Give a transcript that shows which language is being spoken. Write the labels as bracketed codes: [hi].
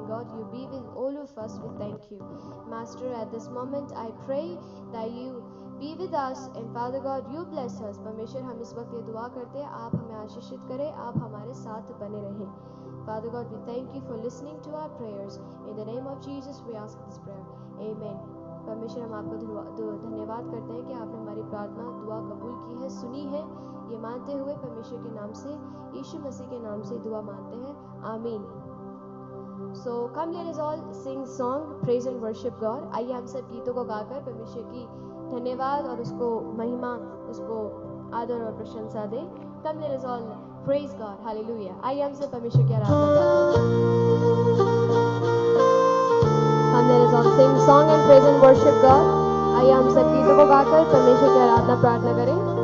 [en] God, you be with all of us. We thank you. Master, at this moment I pray that you be with us, and Father God, you bless us. [hi] परमेश्वर, हम इस वक्त ये दुआ करते हैं, आप हमें आशीषित करें, आप हमारे साथ बने रहें. [en] Father God, we thank you for listening to our prayers. In the name of Jesus, we ask this prayer. Amen. [hi] परमेश्वर, हम आपको धन्यवाद करते हैं कि आपने हमारी प्रार्थना दुआ कबूल की है, सुनी है. ये मानते हुए परमेश्वर के नाम से, यीशु मसीह के नाम से दुआ मानते हैं. आमीन. [en] So come, let us all sing song, praise and worship God. [hi] आइए हम सब गीतों को गाकर परमेश्वर की धन्यवाद और उसको महिमा, उसको आदर और प्रशंसा दें. [en] Come, let us all praise God. Hallelujah. [hi] आइए हम सब परमेश्वर की आराधना करें. [en] Come, let us all sing song and praise and worship God. [hi] आइए हम सब गीतों को गाकर परमेश्वर की आराधना प्रार्थना करें.